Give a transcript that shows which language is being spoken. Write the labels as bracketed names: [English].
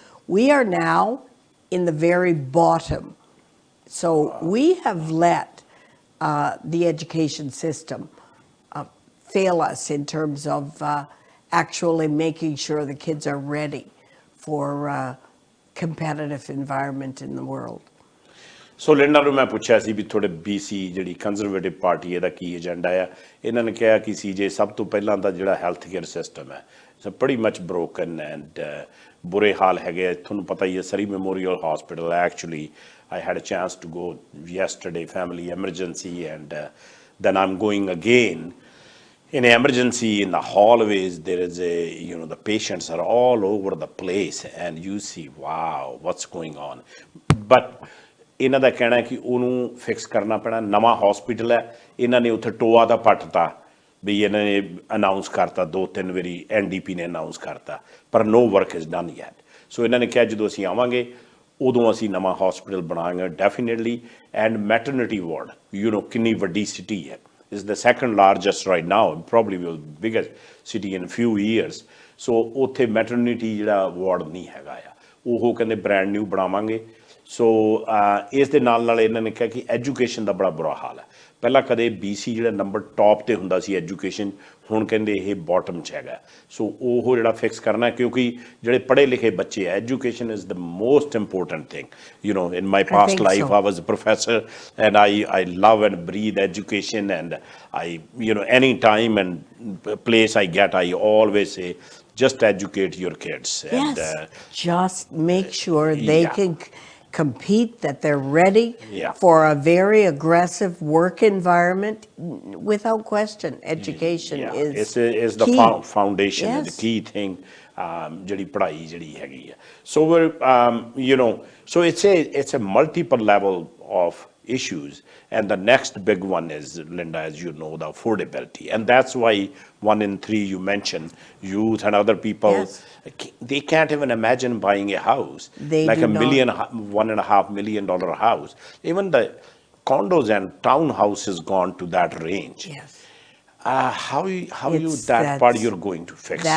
[English] We are now in the very bottom. So we have let the education system fail us in terms of actually making sure the kids are ready for a competitive environment in the world. [Punjabi] So Linda ਨੂੰ ਮੈਂ ਪੁੱਛਿਆ ਸੀ ਵੀ ਤੁਹਾਡੇ BC ਜਿਹੜੀ conservative party ਇਹਦਾ ਕੀ agenda ਆ ਇਹਨਾਂ ਨੇ ਕਿਹਾ ਕਿ CJ ਸਭ ਤੋਂ ਪਹਿਲਾਂ ਤਾਂ ਜਿਹੜਾ ਹੈਲਥ ਕੇਅਰ ਸਿਸਟਮ ਹੈ ਸੋ [English] pretty much broken and [Punjabi] ਬੁਰੇ ਹਾਲ ਹੈਗੇ ਤੁਹਾਨੂੰ ਪਤਾ ਹੀ ਹੈ ਸਰੀ memorial hospital actually [English] I had a chance to go yesterday, family emergency, and then I'm going again. In an emergency, in the hallways, there is the patients are all over the place, and you see, wow, what's going on. [Punjabi] But ਇਹਨਾਂ ਦਾ ਕਹਿਣਾ ਕਿ ਉਹਨੂੰ fix ਕਰਨਾ ਪੈਣਾ ਨਵਾਂ hospital ਹੈ ਇਹਨਾਂ ਨੇ ਉੱਥੇ ਟੋਆ ਦਾ ਪੱਟਤਾ ਵੀ ਇਹਨਾਂ ਨੇ ਅਨਾਊਂਸ ਕਰਤਾ 2-3 ਵਾਰੀ NDP ਨੇ ਅਨਾਊਂਸ ਕਰਤਾ ਪਰ [English] no work is done yet [Punjabi] ਸੋ ਇਹਨਾਂ ਨੇ ਕਿਹਾ ਜਦੋਂ ਅਸੀਂ ਆਵਾਂਗੇ ਉਦੋਂ ਅਸੀਂ ਨਵਾਂ ਹਸਪੀਟਲ ਬਣਾਵਾਂਗੇ ਡੈਫੀਨੇਟਲੀ ਐਂਡ ਮੈਟਰਨਿਟੀ ਵਾਰਡ ਕਿੰਨੀ ਵੱਡੀ ਸਿਟੀ ਹੈ [English] is the second largest right now, probably will biggest city in few years. [Punjabi] So ਉੱਥੇ ਮੈਟਰਨਿਟੀ ਜਿਹੜਾ ਵਾਰਡ ਨਹੀਂ ਹੈਗਾ ਆ ਉਹ ਕਹਿੰਦੇ ਬ੍ਰੈਂਡ ਨਿਊ ਬਣਾਵਾਂਗੇ ਸੋ ਇਸ ਦੇ ਨਾਲ ਇਹਨਾਂ ਨੇ ਕਿਹਾ ਕਿ ਐਜੂਕੇਸ਼ਨ ਦਾ ਬੜਾ ਬੁਰਾ ਹਾਲ ਹੈ ਪਹਿਲਾਂ ਕਦੇ BC ਜਿਹੜਾ ਨੰਬਰ ਟੌਪ 'ਤੇ ਹੁੰਦਾ ਸੀ ਐਜੂਕੇਸ਼ਨ ਹੁਣ ਕਹਿੰਦੇ ਇਹ ਬਾਟਮ 'ਚ ਹੈਗਾ ਸੋ ਉਹ ਜਿਹੜਾ ਫਿਕਸ ਕਰਨਾ ਕਿਉਂਕਿ ਜਿਹੜੇ ਪੜ੍ਹੇ ਲਿਖੇ ਬੱਚੇ ਹੈ [English] Education is the most important thing in my past life I was a professor and I love and breathe education and I any time and place I get I always say just educate your kids and just make sure they can compete, that they're ready for a very aggressive work environment. Without question, education is the foundation, the key thing. [Punjabi] ਜਿਹੜੀ ਪੜ੍ਹਾਈ ਜਿਹੜੀ ਹੈਗੀ ਹੈ [English] so we're so it's a multiple level of issues and the next big one is Linda as you know the affordability and that's why 1 in 3 you mentioned youth and other people they can't even imagine buying a house like $1.5 million house even the condos and townhouses gone to that range how you that part you're going to fix